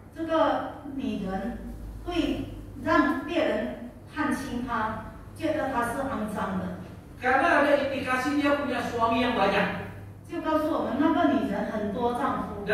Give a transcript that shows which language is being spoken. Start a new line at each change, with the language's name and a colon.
Chinese: 这个女人会让别人看清她，觉得她是肮脏的，
Indonesian: Karena ada indikasi dia punya suami yang banyak.
Chinese: 就告诉我们那个女人很多丈夫。